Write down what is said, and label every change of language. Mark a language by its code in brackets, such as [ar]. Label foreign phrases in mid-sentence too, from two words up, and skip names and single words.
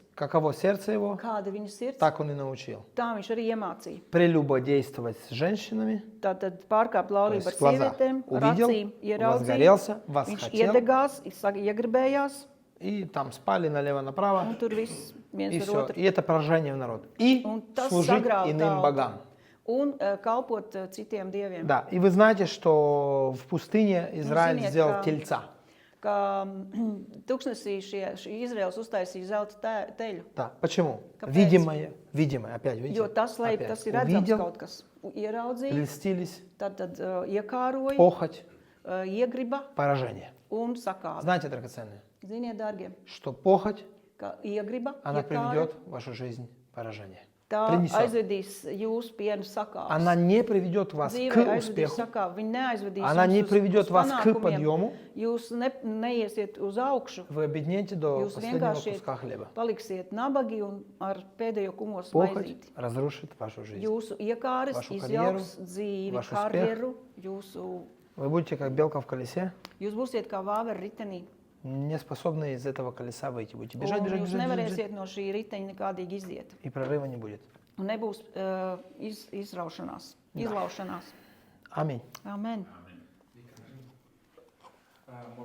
[ru] Каково сердце его, [lv] Kāda viņa sirds, [ru] так он и научил. [lv] tā viņš arī iemācīja. [ru] Прелюбодействовать с женщинами, [lv] Tātad pārkāpt laulību [ru] То [lv] ar [ru] есть глаза [lv] sievietēm, ar [ru] увидел, [lv] acīm ieraudzīja, [ru] возгорелся, [lv] viņš [ru] восхотел, [lv] iedegās, iegribējās, [ru] и там спали налево-направо, [lv] un tur viss viens [ru] и [lv] ar [ru] все. [lv] otru. [ru] И это поражение в народ. И [lv] Un tas [ru] служить [lv] sagrauj [ru] иным [lv] tautu. [ru] богам. [lv] Un kalpot citiem dieviem. [ru] Да, и вы знаете, что в пустыне Израиль [lv] ziniet, [ru] сделал [lv] ka- [ru] тельца. [lv] Ka tuksnesī šī Izraels uztaisīja zelta teļu. [ru] Да, почему? [lv] Kāpēc? [ru] Видимое, опять, видите? [lv] Jo tas, lai [ru] Опять. [lv] tas ir redzams [ru] Увидел, [lv] kaut kas. Ieraudzīja, [ru] льстились, [lv] tad iekāroja, [ru] похоть, [lv] iegriba [ru] поражение. [lv] un sakāva. [ru] Знаете, драгоценные, [lv] Ziniet, dārgie, [ru] что похоть, [lv] ka iegriba, [ru] она [lv] iekāra, [ru] приведет в вашу жизнь поражение. [lv] tā [ru] Принесет. [lv] aizvedīs jūsu pienu sakāvus. [ru] Она не приведет вас [lv] Dzīvē [ru] к [lv] aizvedīs [ru] успеху, [lv] sakāvu, viņi neaizvedīs [ru] она не [lv] jūs uz [ru] приведет вас к [lv] panākumiem. [ru] подъему, [lv] Jūs neiesiet uz augšu, [ru] вы обеднеете до [lv] jūs [ru] последнего [lv] vienkārši [ru] куска хлеба. [lv] paliksiet nabagi un ar pēdējo kumosu [ru] Похоть [lv] maizīti. [ru] разрушит вашу жизнь. [lv] Jūsu iekāres [ru] Vašu [lv] izjauks dzīvi, [ru] vašu [lv] karjeru, jūsu, [ru] Вы будете как белка в колесе, [lv] jūs būsiet kā vāveri ritenī. [ru] не способны из этого колеса выйти. Будете [lv] Un [ru] бежать, бежать, [lv] jūs [ru] бежать, бежать, бежать, [lv] nevarēsiet no šī riteņa nekādīgi iziet. [ru] и прорыва не будет. [lv] Un nebūs izraušanās, izlaušanās. [ru] Аминь. [lv] Amen.